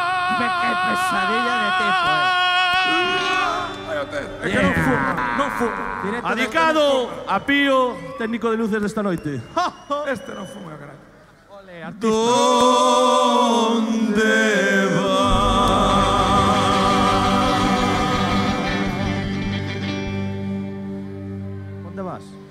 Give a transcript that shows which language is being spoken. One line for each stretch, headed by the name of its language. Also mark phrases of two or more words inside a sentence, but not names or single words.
Spanish: ¡Qué pesadilla de tipo,
Galician: É que non fumo. Adicado a Pío, técnico de luces desta noite. Este non fumo, carai.
Spanish: ¿Dónde va?
Galician: Onde vas?